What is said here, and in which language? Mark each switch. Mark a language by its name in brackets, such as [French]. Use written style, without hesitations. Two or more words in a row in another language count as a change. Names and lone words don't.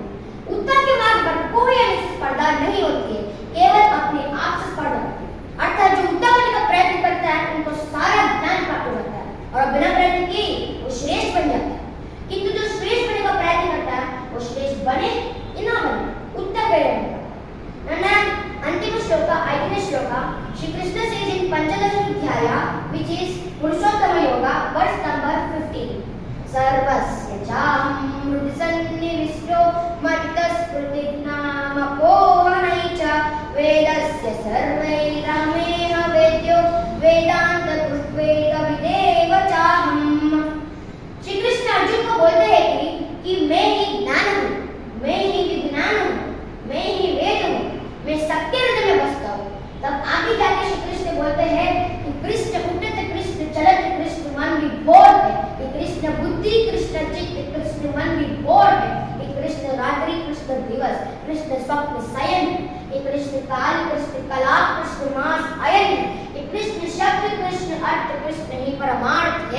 [Hindi] उत्तम के मार्ग पर कोई ऐसी स्पर्धा नहीं होती है, केवल अपने आप से स्पर्धा होती है. अर्थात जो उत्तम बनने का प्रयत्न करता है उनको सारा ज्ञान प्राप्त हो जाता है और बिना प्रयत्न के वो श्रेष्ठ बन जाता है. किंतु जो श्रेष्ठ बनने का प्रयत्न करता है वो श्रेष्ठ बने या ना बने उत्तम बनेगा. [Kannada] ನನ್ನ ಅಂತಿಮ ಶ್ಲೋಕ 5ನೇ ಶ್ಲೋಕ ಶ್ರೀ ಕೃಷ್ಣ [English] says in [Kannada] ಪಂಚದಶೋಧ್ಯಾಯ [English] which is [Kannada] ಪುರುಷೋತ್ತಮ ಯೋಗ [English] verse number 15. [Sanskrit] सर्वस्य चाहं हृदि सन्निविष्टो मत्तस्मृतिज्ञानमपोहनै च वेदस्य सर्वैरहमेह वेद्यो वेदान्तकृद्वेदविदेव चाहम्. [Hindi] श्री कृष्ण अर्जुन को बोलते हैं कि मैं ही ज्ञान हूँ, मैं ही विज्ञान हूँ, मैं ही वेद हूँ, मैं सबके हृदय में बसता हूँ. तब आगे जाके श्री कृष्ण बोलते हैं कि कृष्ण उठत कृष्ण चलत कृष्ण मन विभोर है. कृष्ण बुद्धि कृष्ण चित्त कृष्ण मन विभोर है. कृष्ण रात्रि कृष्ण दिवस कृष्ण स्वप्न शयन है. कृष्ण काल कृष्ण कला कृष्ण मास अयन है. कृष्ण शब्द कृष्ण अर्थ कृष्ण ही परमार्थ है.